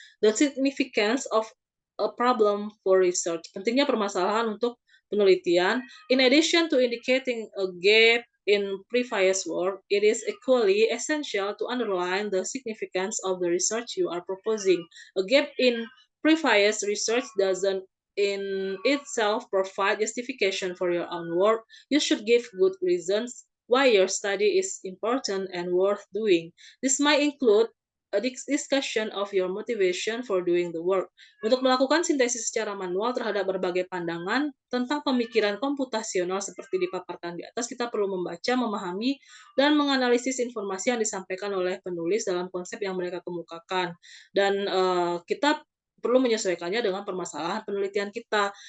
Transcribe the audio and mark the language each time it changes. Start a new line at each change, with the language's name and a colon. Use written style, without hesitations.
English: The significance of a problem for research.
Indonesian: Pentingnya permasalahan untuk penelitian.
English: In addition to indicating a gap in previous work, it is equally essential to underline the significance of the research you are proposing. A gap in previous research doesn't in itself provide justification for your own work. You should give good reasons why your study is important and worth doing. This might include discussion of your motivation for doing the work.
Indonesian: Untuk melakukan sintesis secara manual terhadap berbagai pandangan tentang pemikiran komputasional seperti dipaparkan di atas, kita perlu membaca, memahami, dan menganalisis informasi yang disampaikan oleh penulis dalam konsep yang mereka kemukakan. Dan kita perlu menyesuaikannya dengan permasalahan penelitian kita.